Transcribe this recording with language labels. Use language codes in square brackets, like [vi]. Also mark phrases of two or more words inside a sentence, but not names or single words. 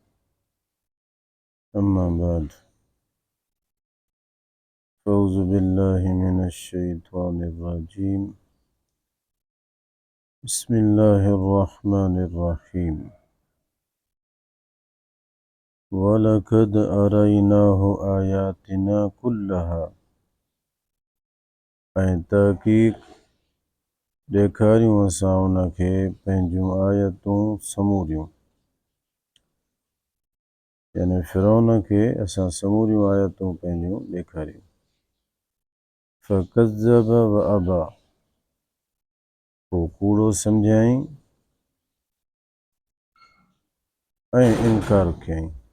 [ar] أما بعد، فأعوذ بالله من الشيطان الرجيم. بسم الله الرحمن الرحيم. ولقد أريناه آياتنا كلها، [sd] ऐं तहक़ीक़ ॾेखारियूं असां उनखे पंहिंजूं आयतूं समूरियूं, यानी फ़िरौन खे असां समूरियूं आयतूं पंहिंजूं ॾेखारियूं। [ar] فكذب وأبى, [sd] पोइ कूड़ो सम्झाईं ऐं इनकार कयईं।